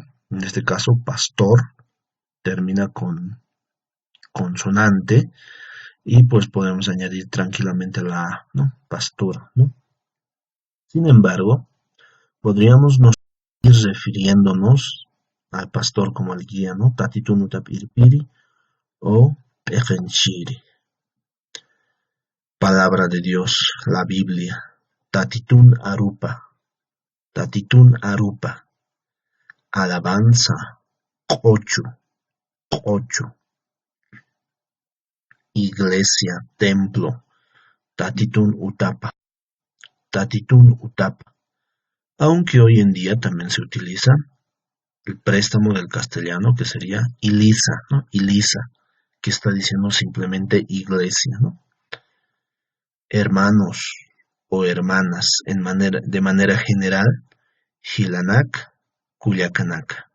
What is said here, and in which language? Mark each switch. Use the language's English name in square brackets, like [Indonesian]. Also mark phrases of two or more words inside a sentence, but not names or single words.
[Spanish] En este caso, pastor termina con consonante y pues podemos añadir tranquilamente la A, ¿no? Pastora, ¿no? Sin embargo, podríamos nos ir refiriéndonos al pastor como el guía, ¿no? [Aymara] Tatitun utap irpiri o ejenchiri. [Spanish] Palabra de Dios, la Biblia. [Aymara] Tatitun arupa. Tatitun arupa. [Spanish] Alabanza. Ocho. Iglesia, templo. [Aymara] Tatitun utapa. Tatitun utapa. [Spanish] Aunque hoy en día también se utiliza el préstamo del castellano, que sería Ilisa, ¿no? Ilisa, que está diciendo simplemente iglesia, ¿no? Hermanos, o hermanas de manera general, [Aymara] Hilanak, Culiacanac.